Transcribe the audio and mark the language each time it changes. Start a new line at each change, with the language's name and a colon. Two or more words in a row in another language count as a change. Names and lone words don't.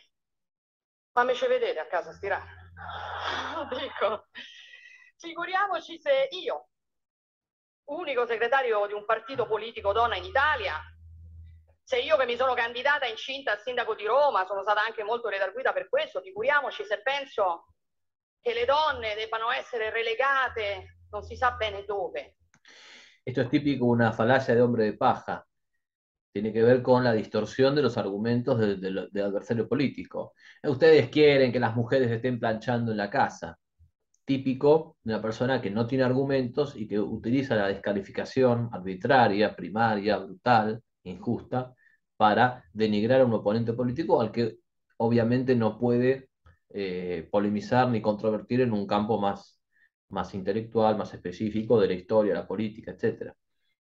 Italian: Fammici vedere a casa a stirare. Dico, figuriamoci se io, unico segretario di un partito politico donna in Italia, se io che mi sono candidata incinta al sindaco di Roma, sono stata anche molto redarguita per questo, figuriamoci se penso che le donne debbano essere relegate non si sa bene dove.
Spanish: Esto es típico, una falacia de hombre de paja. Tiene que ver con la distorsión de los argumentos del adversario político. Ustedes quieren que las mujeres estén planchando en la casa. Típico de una persona que no tiene argumentos y que utiliza la descalificación arbitraria, primaria, brutal, injusta, para denigrar a un oponente político al que obviamente no puede polemizar ni controvertir en un campo más intelectual, más específico de la historia, la política, etc.